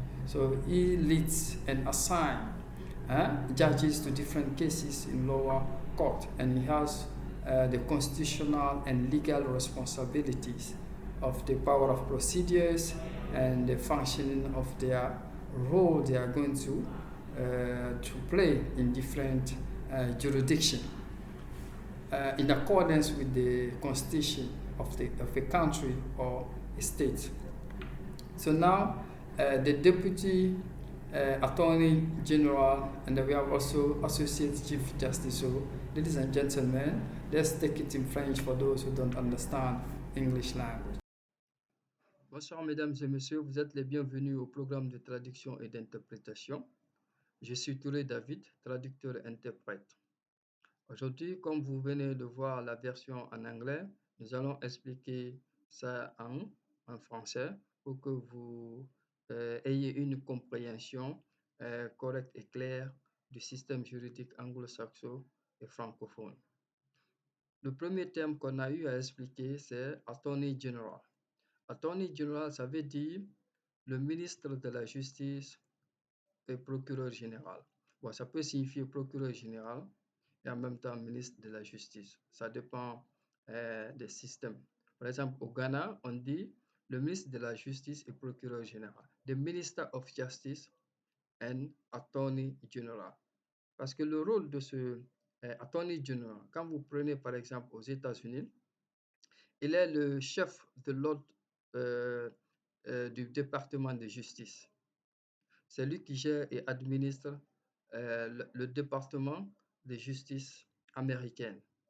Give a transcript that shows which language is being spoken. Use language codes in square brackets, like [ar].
[en] So he leads and assigns judges to different cases in lower court, and he has the constitutional and legal responsibilities of the power of procedures and the functioning of their role they are going to play in different jurisdictions in accordance with the constitution of a country or a state. So now the Deputy Attorney General, and we have also Associate Chief Justice. So, ladies and gentlemen, let's take it in French for those who don't understand English language. [fr] Bonsoir mesdames et messieurs, vous êtes les bienvenus au programme de traduction et d'interprétation. Je suis Touré David, traducteur et interprète. Aujourd'hui, comme vous venez de voir la version en anglais, nous allons expliquer ça en français pour que vous ayez une compréhension correcte et claire du système juridique anglo-saxon et francophone. Le premier terme qu'on a eu à expliquer, c'est Attorney General. Attorney General, ça veut dire le ministre de la Justice et procureur général. Bon, ça peut signifier procureur général et en même temps ministre de la Justice. Ça dépend des systèmes. Par exemple, au Ghana, on dit le ministre de la Justice et procureur général. [en] The Minister of Justice and Attorney General. [fr] Parce que le rôle de ce Attorney General, quand vous prenez par exemple aux États-Unis, il est le chef de l'ordre du département de justice. C'est lui qui gère et administre le département de justice américaine.